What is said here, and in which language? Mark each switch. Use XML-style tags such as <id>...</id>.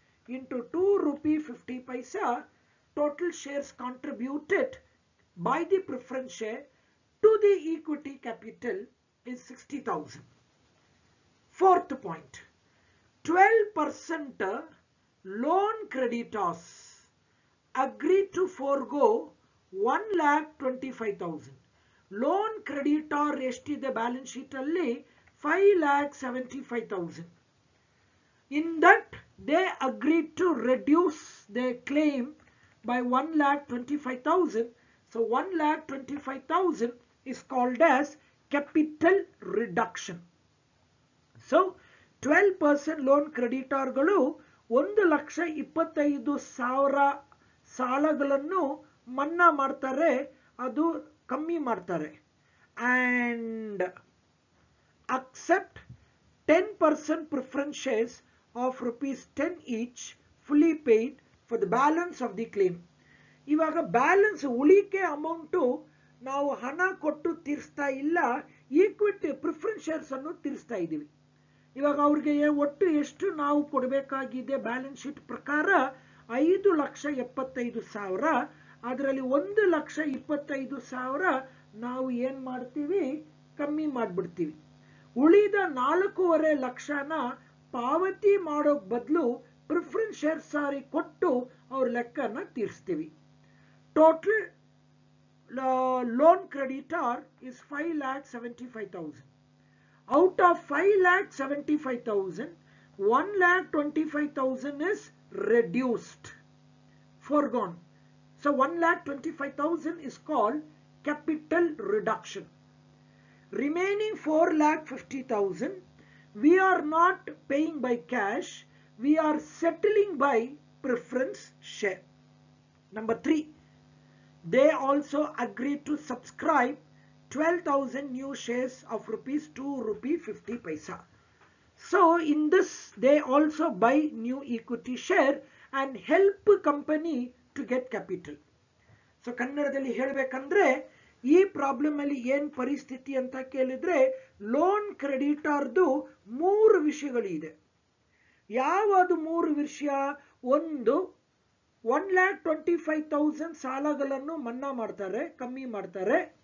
<en>Into 2 rupee 50 paisa, total shares contributed by the preference share to the equity capital is 60,000. Fourth point, 12% loan creditors agreed to forego 1,25,000.</en> <kn>Loan creditor ಎಷ್ಟಿದೆ balance sheet ಅಲ್ಲಿ? 5,75,000.</kn> <en>In that they agreed to reduce their claim by 1,25,000. So 1,25,000 is called as capital reduction.</en> <kn>So 12% loan creditor ಗಳು 1,25,000 ಸಾಲಗಳನ್ನು ಮನ್ನಾ ಮಾಡ್ತಾರೆ, ಅದು ಕಮ್ಮಿ ಮಾಡ್ತಾರೆ.</kn> <en>And accept 10% preference shares of ₹10 each fully paid for the balance of the claim.</en> <kn>ಇವಾಗ balance ಉಳಿಕೆ amount ನಾವು ಹಣ ಕೊಟ್ಟು ತೀರಿಸ್ತಾ ಇಲ್ಲ, ಈಕ್ವಿಟಿ ಪ್ರಿಫರೆನ್ಸ್ ಶೇರ್ಸ್ ಅನ್ನು ತೀರಿಸ್ತಾ ಇದ್ದೀವಿ. ಇವಾಗ ಅವ್ರಿಗೆ ಒಟ್ಟು ಎಷ್ಟು ನಾವು ಕೊಡಬೇಕಾಗಿದೆ ಬ್ಯಾಲೆನ್ಸ್ ಶೀಟ್ ಪ್ರಕಾರ? 5,75,000. ಅದರಲ್ಲಿ 1,25,000 ನಾವು ಏನ್ ಮಾಡ್ತೀವಿ? ಕಮ್ಮಿ ಮಾಡ್ಬಿಡ್ತೀವಿ. ಉಳಿದ 4.5 ಲಕ್ಷನ ಪಾವತಿ ಮಾಡೋ ಬದಲು ಪ್ರಿಫರೆನ್ಸ್ ಶೇರ್ ಸಾರಿ ಕೊಟ್ಟು ಅವ್ರ ಲೆಕ್ಕನ ತೀರಿಸ್ತೀವಿ.</kn> <en>Total loan creditor is 5,75,000. Out of 5,75,000, 1,25,000 is reduced, foregone. So 1,25,000 is called capital reduction. Remaining 4,50,000 we are not paying by cash, we are settling by preference share. Number 3, they also agreed to subscribe 12,000 new shares of rupees 2 rupee 50 paisa. So in this they also buy new equity share and help company to get capital.</en> <kn>So ಕನ್ನಡದಲ್ಲಿ ಹೇಳಬೇಕಂದ್ರೆ ಈ problem ಅಲ್ಲಿ ಏನು ಪರಿಸ್ಥಿತಿ ಅಂತ ಕೇಳಿದ್ರೆ loan ಕ್ರೆಡಿಟಾರ್ದು 3 ವಿಷಯಗಳಿದೆ. ಯಾವುದು 3 ವಿಷಯ? ಒಂದು, 1,25,000 ಸಾಲಗಳನ್ನು ಮನ್ನಾ ಮಾಡ್ತಾರೆ, ಕಮ್ಮಿ ಮಾಡ್ತಾರೆ.</kn>